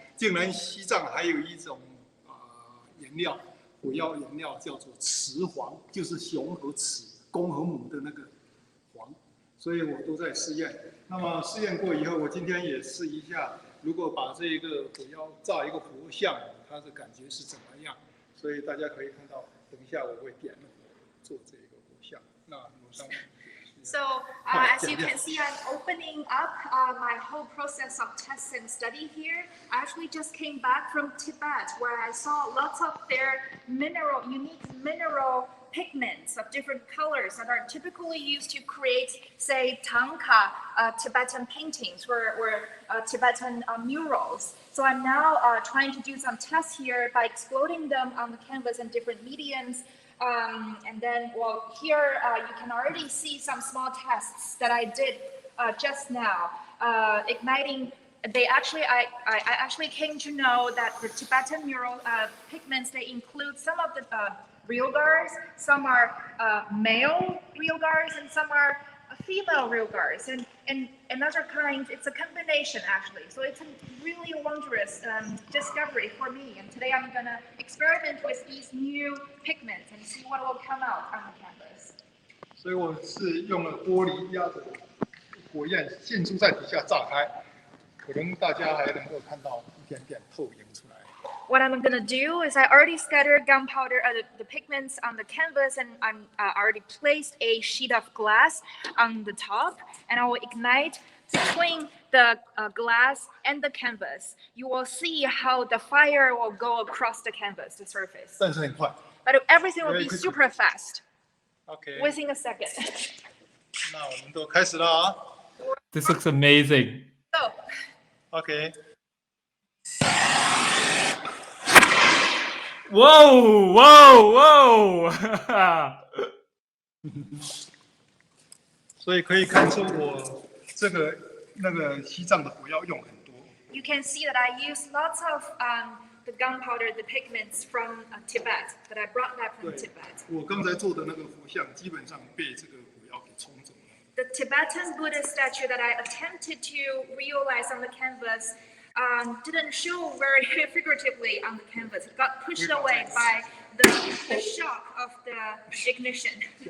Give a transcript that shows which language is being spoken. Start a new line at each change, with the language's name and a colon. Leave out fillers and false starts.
Chinese: 竟然西藏还有一种颜料，火药颜料叫做雌黄，就是雄和雌、公和母的那个黄。所以我都在试验。那么试验过以后，我今天也试一下。如果把这个火药造一个佛像，它的感觉是怎么样？所以大家可以看到，等一下我会点做这个佛像。那我上。
English: So as you can see, I'm opening up my whole process of tests and study here. I actually just came back from Tibet, where I saw lots of their unique mineral pigments of different colors that are typically used to create, say, Tanka Tibetan paintings or Tibetan murals. So I'm now trying to do some tests here by exploding them on the canvas in different mediums. And then, well, here you can already see some small tests that I did just now, igniting. I actually came to know that the Tibetan mural pigments, they include some of the real guards, some are male real guards, and some are female real guards, and another kind, it's a combination actually. So it's a really wondrous discovery for me. And today I'm gonna experiment with these new pigments and see what will come out on the canvas.
Chinese: 所以我是用了玻璃压着火焰迅速在底下炸开，可能大家还能够看到一点点透影出来。
English: What I'm gonna do is I already scattered gunpowder, the pigments on the canvas, and I'm already placed a sheet of glass on the top, and I will ignite between the glass and the canvas. You will see how the fire will go across the canvas, the surface.
Chinese: 但是很快。
English: But everything will be super fast. OK. Within a second.
Chinese: 那我们都开始了啊。
English: This looks amazing. So. OK. Whoa! Whoa! Whoa!
Chinese: 所以可以看出我这个那个西藏的火药用很多。
English: You can see that I use lots of the gunpowder, the pigments from Tibet that I brought back from Tibet.
Chinese: 我刚才做的那个佛像基本上被这个火药给冲走了。
English: The Tibetan Buddha statue that I attempted to realize on the canvas didn't show very figuratively on the canvas. It got pushed away by the shock of the ignition.